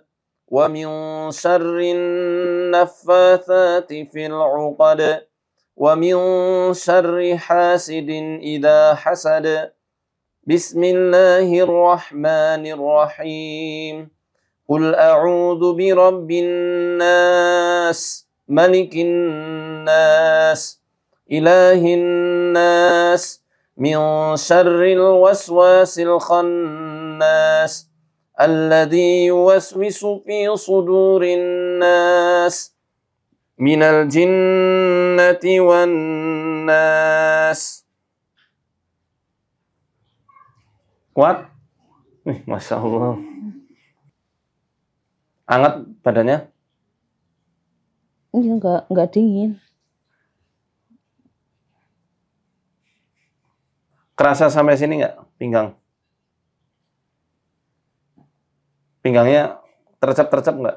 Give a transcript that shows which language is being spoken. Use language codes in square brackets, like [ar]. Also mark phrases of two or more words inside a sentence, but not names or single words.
[ar] ومن شر النفاثات في العقد. ومن شر حاسد إذا حسد. بسم الله الرحمن الرحيم. قل أعوذ برب الناس ملك الناس إله الناس من شر الوسواس الخناس الذي يوسوس في صدور الناس من الجنة والناس. [id] Kuat? [ar] ما شاء الله. [id] Hangat badannya? Iya, enggak dingin. Kerasa sampai sini nggak pinggang? Pinggangnya tercap-tercap nggak?